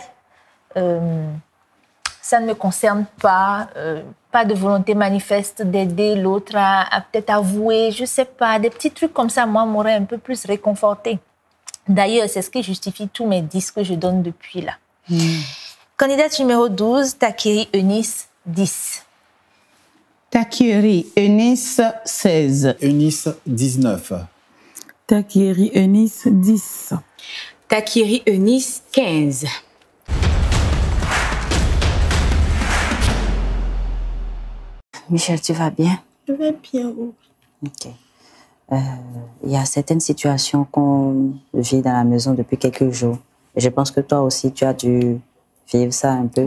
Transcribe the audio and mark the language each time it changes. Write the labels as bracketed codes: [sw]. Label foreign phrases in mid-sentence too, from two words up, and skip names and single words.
[fr] Ça ne me concerne pas. Pas de volonté manifeste d'aider l'autre à peut-être avouer, je ne sais pas, des petits trucs comme ça, moi, m'auraient un peu plus réconforté. D'ailleurs, c'est ce qui justifie tous mes 10 que je donne depuis là. Candidate numéro 12, Takeri Eunice, 10. Takeri Eunice, 16. Eunice, 19. Takiri Eunice, 10. Takiri Eunice, 15. Michel, tu vas bien? Je vais bien. Ok. Il y a certaines situations qu'on vit dans la maison depuis quelques jours. Et je pense que toi aussi, tu as dû vivre ça un peu.